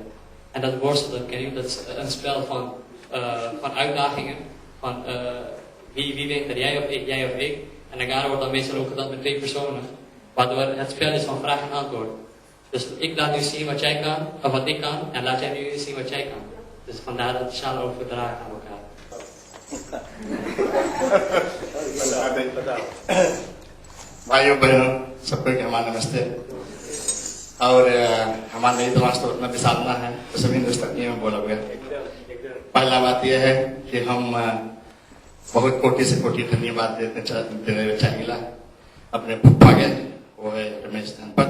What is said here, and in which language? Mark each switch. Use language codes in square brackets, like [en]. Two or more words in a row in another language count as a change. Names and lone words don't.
[nl] En dat worstelen, ken je, dat is een spel van uitdagingen. Van wie wint er, jij of ik. En Nagara wordt dan meestal ook gedaan met 2 personen. Waardoor het spel is van vraag en antwoord. Dus ik laat nu zien wat jij kan, of wat ik kan, en laat jij nu zien wat jij kan. Dus vandaar dat de sjaal overdragen aan elkaar. [hi] भाइयों बहनों सबको हमारा नमस्ते। और हमारा नई राष्ट्र उतना विशालना है तो सभी हिंदुस्तानी में बोला गया। पहला बात यह है कि हम बहुत कोटि से कोटि धन्यवाद देने चाहिए अपने फुप्पा के, वो है रमेश धनपत।